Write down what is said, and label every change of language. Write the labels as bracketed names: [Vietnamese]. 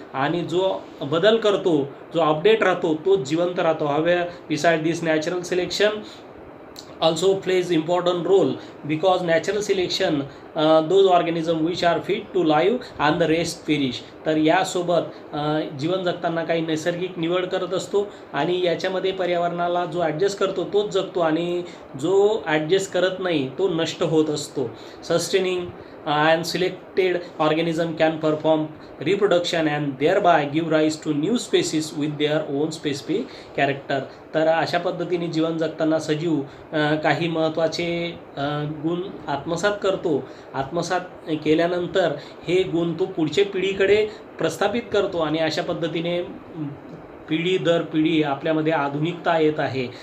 [Marathi] आणि जो बदल करतो, जो अपडेट राहतो तोच जिवंत राहतो. हवे beside this natural selection [English] also plays important role because natural selection those organisms which are fit to live and the rest perish. [Marathi] तर यासोबत जीवन जगताना काही नैसर्गिक निवड करत असतो आणि याच्यामध्ये पर्यावरणाला जो ॲडजस्ट करतो तोच जगतो आणि जो ॲडजस्ट करत नाही तो नष्ट होत असतो. [English] Sustaining and selected organism can perform reproduction and thereby give rise to new species with their own specific character. [Marathi] तर अशा पद्धतीने जीवन जगताना सजीव काही महत्त्वाचे गुण आत्मसात केल्यानंतर हे गुण तो पुढच्या पिढीकडे प्रस्थापित करतो आणि अशा पद्धतीने पिढी दर पिढी आपल्यामध्ये आधुनिकता येत आहे.